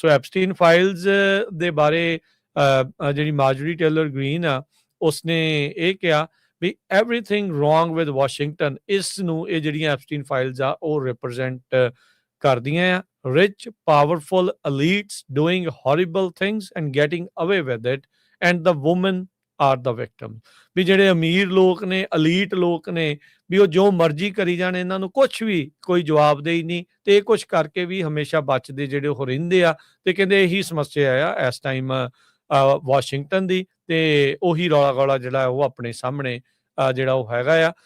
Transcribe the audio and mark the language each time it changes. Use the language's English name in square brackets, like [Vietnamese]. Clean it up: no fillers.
[Punjabi] ਸੋ Epstein files ਦੇ ਬਾਰੇ ਜਿਹੜੀ ਮਾਰਜਰੀ ਟੇਲਰ ਗ੍ਰੀਨ ਆ ਉਸਨੇ ਇਹ ਕਿਹਾ ਵੀ [English] everything wrong with Washington, [Punjabi] ਇਸ ਨੂੰ ਇਹ ਜਿਹੜੀਆਂ ਐਪਸਟੀਨ ਫਾਈਲਸ ਆ ਉਹ ਰਿਪਰੈਜ਼ੈਂਟ ਕਰਦੀਆਂ ਆ। [English] Rich powerful elites doing horrible things and getting away with it and the women are the victim। [Punjabi] ਵੀ ਜਿਹੜੇ ਅਮੀਰ ਲੋਕ ਨੇ, ਅਲੀਟ ਲੋਕ ਨੇ, ਵੀ ਉਹ ਜੋ ਮਰਜ਼ੀ ਕਰੀ ਜਾਣ, ਇਹਨਾਂ ਨੂੰ ਕੁਝ ਵੀ ਕੋਈ ਜਵਾਬਦੇਹੀ ਨਹੀਂ ਤੇ ਇਹ ਕੁਝ ਕਰਕੇ ਵੀ ਹਮੇਸ਼ਾ ਬਚਦੇ ਜਿਹੜੇ ਉਹ ਰਹਿੰਦੇ ਆ। ਤੇ ਕਹਿੰਦੇ ਇਹੀ ਸਮੱਸਿਆ ਆ ਇਸ ਟਾਈਮ ਵਾਸ਼ਿੰਗਟਨ ਦੀ ਤੇ ਉਹੀ ਰੌਲਾ ਗੌਲਾ ਜਿਹੜਾ ਉਹ ਆਪਣੇ ਸਾਹਮਣੇ ਜਿਹੜਾ ਉਹ ਹੈਗਾ ਆ।